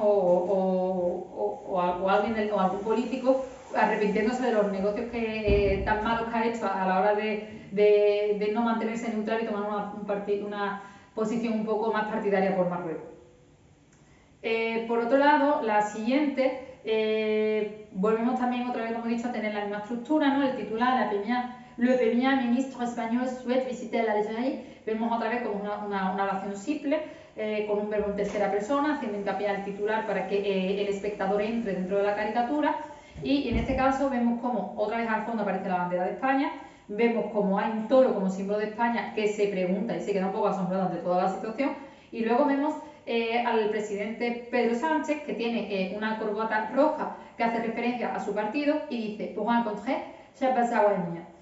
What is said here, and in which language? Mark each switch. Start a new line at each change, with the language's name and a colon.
Spanish: o alguien o algún político arrepintiéndose de los negocios tan malos que ha hecho a la hora de no mantenerse neutral y tomar posición un poco más partidaria por Marruecos. Por otro lado, la siguiente, volvemos también otra vez, como he dicho, a tener la misma estructura, ¿no? El titular,
French: le premier ministre español souhaite visiter l'Algérie.
Spanish: Vemos otra vez como una oración simple, con un verbo en tercera persona, haciendo hincapié al titular para que el espectador entre dentro de la caricatura. Y en este caso vemos como otra vez al fondo aparece la bandera de España, vemos como hay un toro como símbolo de España que se pregunta y se queda un poco asombrado ante toda la situación, y luego vemos al presidente Pedro Sánchez, que tiene una corbata roja que hace referencia a su partido y dice
French: pour rencontrer Shabba Zawaniya.